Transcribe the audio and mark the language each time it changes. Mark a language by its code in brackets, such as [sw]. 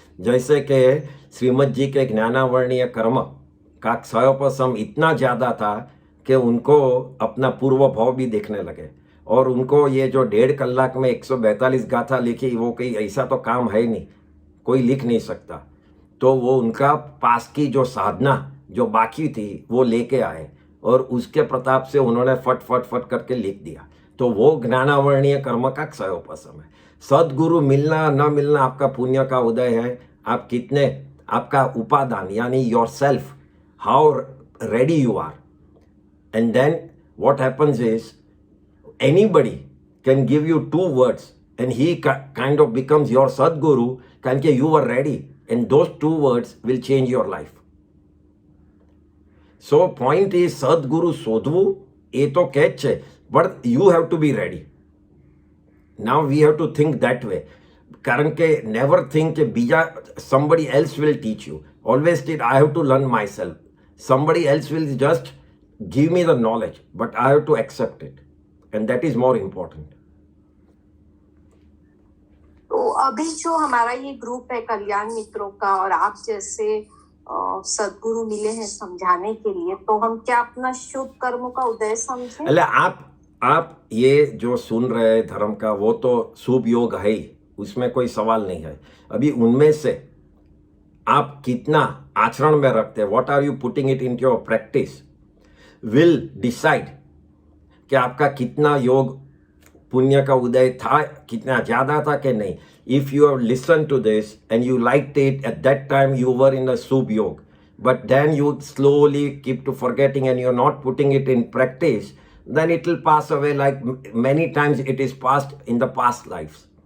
[hi] जैसे कि श्रीमद जी के ज्ञानावर्णीय कर्म का क्षयोपशम इतना ज़्यादा था कि उनको अपना पूर्व भाव भी देखने लगे, और उनको ये जो 1.5 कलाक में 142 गाथा लिखी, वो कहीं ऐसा तो काम है नहीं, कोई लिख नहीं सकता। तो वो उनका पास की जो साधना जो बाकी थी वो लेके आए, और उसके प्रताप से उन्होंने फट फट फट करके लिख दिया। तो वो ज्ञानावर्णीय कर्म का क्षयोपशम है। सदगुरु मिलना न मिलना आपका पुण्य का उदय है। आप कितने, आपका उपादान यानी [en] your self, how ready you are, and then what happens is anybody can give you 2 words and he kind of becomes your Sadguru [gu] કારણ કે [en] you are ready, and those 2 words will change your life. So point is [gu] સદગુરુ શોધવું એ તો કહે જ છે, [en] but you have to be ready. Now we have to think that way. [gu] કારણ કે [en] never think [gu] કે બીજા [en] somebody else will teach you. Always think I have to learn myself. Somebody else will just give me the knowledge, but I have to accept it, and that is more important. [hi] तो अभी जो हमारा ये group है कल्याण मित्रों का, और आप जैसे सद्गुरु मिले हैं समझाने के लिए, तो हम क्या अपना शुभ कर्मों का उदय समझें? એટલે आप ये जो सुन रहे हैं धर्म का, वो तो शुभ योग है ही, उसमें कोई सवाल नहीं है। अभी उनमें से आप कितना आचरण में रखते हैं, [en] what are you putting it in your practice, will decide [hi] कि आपका कितना योग पुण्य का उदय था, कितना ज़्यादा था कि नहीं। [en] If you have listen to this and you like it at that time, you were in a शुभ योग, but then you slowly keep to forgetting and you're not putting it in practice, then it will pass away like many times it is passed in the past lives.